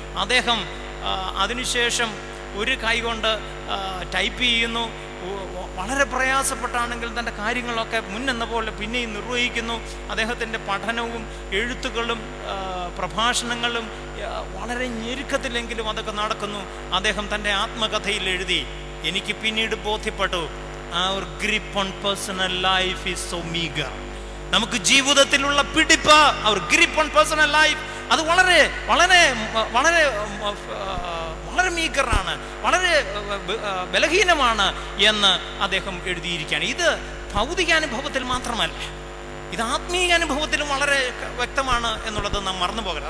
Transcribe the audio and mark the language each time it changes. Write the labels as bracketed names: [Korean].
[Malayalam] അദ്ദേഹം അതിനുശേഷം ഒരു കൈ കൊണ്ട് ടൈപ്പ് ചെയ്യുന്നു. വളരെ പ്രയാസപ്പെട്ടാണെങ്കിൽ തൻ്റെ കാര്യങ്ങളൊക്കെ മുന്നെന്ന പോലെ പിന്നെയും നിർവഹിക്കുന്നു. അദ്ദേഹത്തിൻ്റെ പഠനവും എഴുത്തുകളും പ്രഭാഷണങ്ങളും വളരെ ഞെരുക്കത്തിലെങ്കിലും അതൊക്കെ നടക്കുന്നു. അദ്ദേഹം തൻ്റെ ആത്മകഥയിൽ എഴുതി, എനിക്ക് പിന്നീട് ബോധ്യപ്പെട്ടു, [English] our grip on personal life is so meager. [Malayalam] നമുക്ക് ജീവിതത്തിലുള്ള പിടിപ്പ്, [English] our grip on personal life, [Malayalam] അത് വളരെ വളരെ വളരെ വളരെ മീക്കറാണ്, വളരെ ബലഹീനമാണ് എന്ന് അദ്ദേഹം എഴുതിയിരിക്കുകയാണ്. ഇത് ഭൗതികാനുഭവത്തിൽ മാത്രമല്ല, ഇത് ആത്മീയ അനുഭവത്തിലും വളരെ വ്യക്തമാണ് എന്നുള്ളത് നാം മറന്നു പോകരുത്.